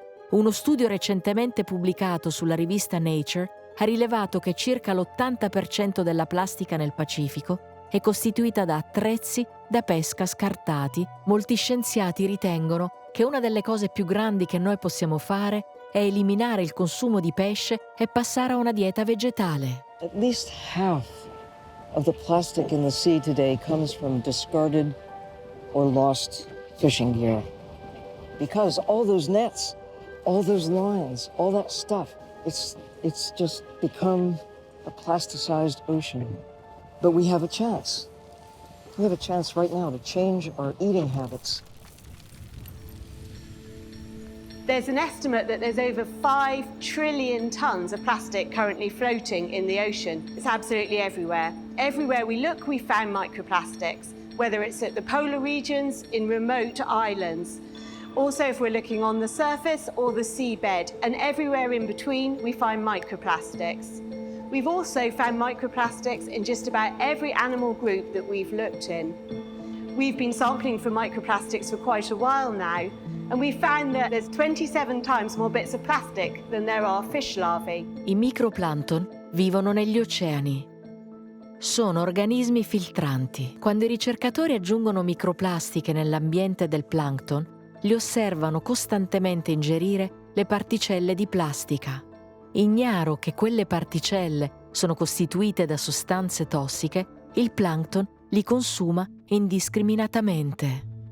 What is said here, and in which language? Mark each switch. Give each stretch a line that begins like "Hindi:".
Italian: Uno studio recentemente pubblicato sulla rivista Nature ha rilevato che circa l'80% della plastica nel Pacifico è costituita da attrezzi da pesca scartati. Molti scienziati ritengono che una delle cose più grandi che noi possiamo fare è eliminare il consumo di pesce e passare a una dieta vegetale.
English: At least half of the plastic in the sea today comes from discarded or lost fishing gear. Because all those nets, all those lines, all that stuff, it's just become a plasticized ocean. But we have a chance. We have a chance right now to change our eating habits. There's an estimate that there's over 5 trillion tons of plastic currently floating in the ocean. It's absolutely everywhere. Everywhere we look, we found microplastics, whether it's at the polar regions, in remote islands. Also, if we're looking on the surface or the seabed, and everywhere in between, we find microplastics. We've also found microplastics in just about every animal group that we've looked in. We've been sampling for microplastics for quite a while now, and we found that there's 27 times more bits of plastic than there are fish larvae.
Italian: I microplancton vivono negli oceani. Sono organismi filtranti. Quando i ricercatori aggiungono microplastiche nell'ambiente del plancton, li osservano costantemente ingerire le particelle di plastica. Ignaro che quelle particelle sono costituite da sostanze tossiche, il plancton li consuma indiscriminatamente.